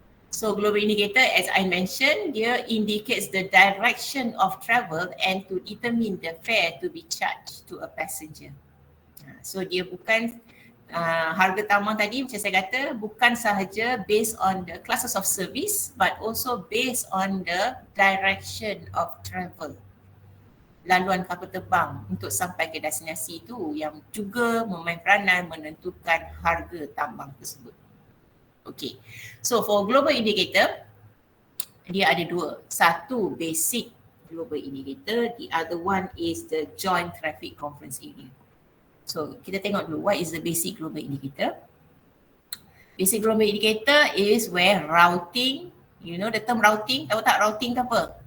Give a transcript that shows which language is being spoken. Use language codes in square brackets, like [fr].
[en] So global indicator, as I mentioned, dia indicates the direction of travel and to determine the fare to be charged to a passenger. So [ms] dia bukan harga tambang tadi, macam saya kata, bukan sahaja [en] based on the classes of service but also based on the direction of travel. [ms] Laluan kapal terbang untuk sampai ke destinasi itu yang juga memain peranan menentukan harga tambang tersebut. [en] Okay, so for global indicator, dia ada 2. Satu basic global indicator, the other one is the joint traffic conference area. So kita tengok dulu, what is the basic global indicator? Basic global indicator is where routing, you know the term routing, [ms] tahu tak routing tu apa?